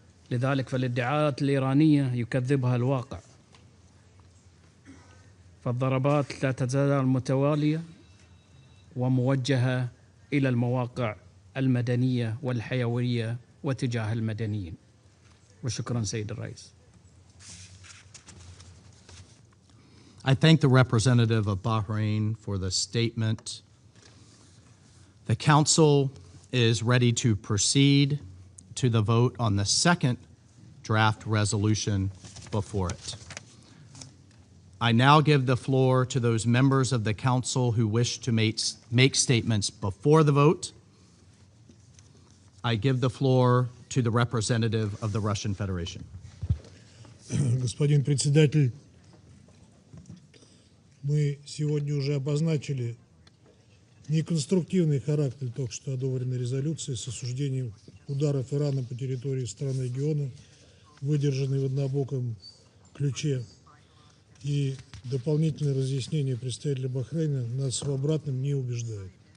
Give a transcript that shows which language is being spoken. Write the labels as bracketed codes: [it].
[ar] لذلك فالادعاءات الإيرانية يكذبها الواقع، فالضربات لا تزال متوالية وموجهة إلى المواقع المدنية والحيوية وتجاه المدنيين. وشكرا سيد الرئيس. [en] I thank the representative of Bahrain for the statement. The Council is ready to proceed to the vote on the second draft resolution before it. I now give the floor to those members of the Council who wish to make statements before the vote. I give the floor to the representative of the Russian Federation. [ru] Господин председатель, мы сегодня уже обозначили неконструктивный характер только что одобренной резолюции с осуждением ударов Ирана по территории стран региона, выдержанной в однобоком ключе, и дополнительное разъяснение представителя Бахрейна нас в обратном не убеждает.